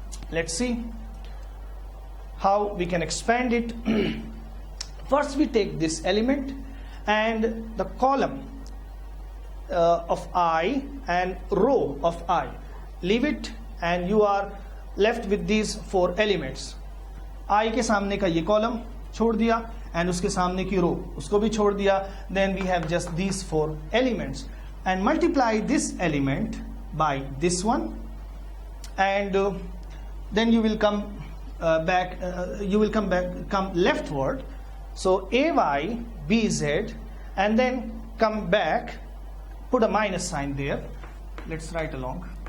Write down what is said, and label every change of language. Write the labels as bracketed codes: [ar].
[en] Let's see how we can expand it. First we take this element and the column of I and row of I. Leave it and you are left with these four elements. [hi] I के सामने का ये column छोड़ दिया and उसके सामने की row उसको भी छोड़ दिया. [en] Then we have just these four elements. and multiply this element by this one, and then you will come come leftward. So AY BZ, and then come back, put a minus sign there. Let's write along.